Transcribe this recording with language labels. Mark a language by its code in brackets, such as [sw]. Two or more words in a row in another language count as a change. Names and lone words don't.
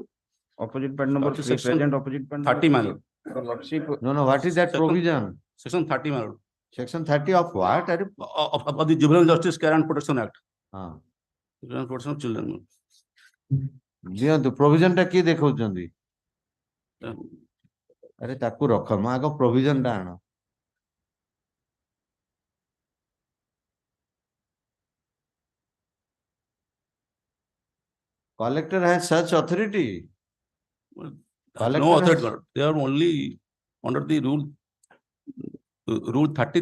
[en] Opposite part number 3, present opposite part 30, my lord. No, what is that provision? Section 30, my lord. Section 30 of what? Of the Juvenile Justice Care and Protection Act. Juvenile Protection of Children. The provision [or] ଟା କି ଦେଖାଉଛନ୍ତି? ଅରେ ତାକୁ ରଖ ମ ଆଗୋ ପ୍ରୋଭିଜନ ଟା ଆଣ [en] collector has such authority. No authority. They are only under the rule 33.